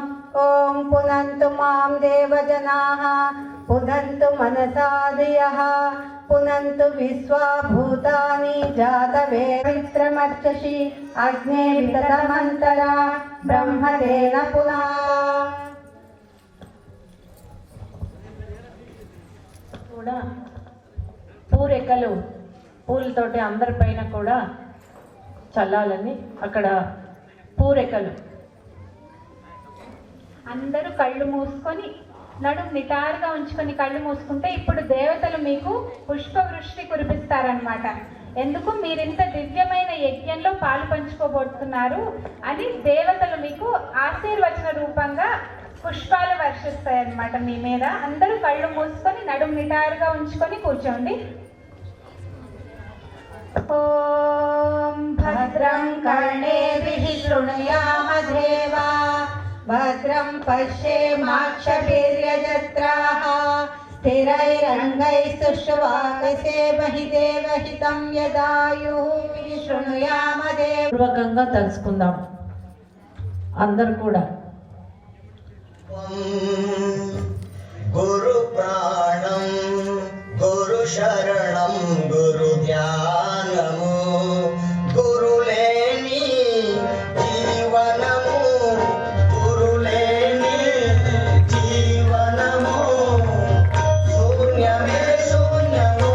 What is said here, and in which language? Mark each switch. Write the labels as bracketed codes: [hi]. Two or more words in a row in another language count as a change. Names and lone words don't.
[sa] ॐ पुनन्तु मां देवजनाः पुनन्तु मनसा धियः पुनन्तु विश्वाभूतानि जातवेदमित्रमर्चषि अग्ने विततमन्तरा ब्रह्मतेन पुनः। [te] కూడా పూరెక్కలు పూలతోటి అందరిపైన కూడా చల్లాలని అక్కడ పూరెక్కలు అందరూ కళ్ళు మూసుకొని నడుము నిటారుగా ఉంచుకొని కళ్ళు మూసుకుంటే ఇప్పుడు దేవతలు మీకు పుష్పవృష్టి కురిపిస్తారనమాట. ఎందుకు మీరింత దివ్యమైన యజ్ఞంలో పాలు పంచుకోబోతున్నారు అని దేవతలు మీకు ఆశీర్వచన రూపంగా పుష్పాలు వర్షిస్తాయన్నమాట మీ మీద. అందరూ కళ్ళు మూసుకొని నడుము నిటారుగా ఉంచుకొని కూర్చోండి. [sa] ॐ भद्रं कर्णेभिः शृणुयाम देवा भद्रं पश्येमाक्षभिर्यजत्राः स्थिरैरङ्गैस्तुष्टुवाकसेमहि देवहितं यदायुः शृणुयाम देव। [te] పూర్వకంగా తెలుసుకుందాం అందరూ కూడా. గురు ప్రాణం గురు శరణం గురు ధ్యానము గురులేని జీవనము గురులేని జీవనము శూన్యమే శూన్యమో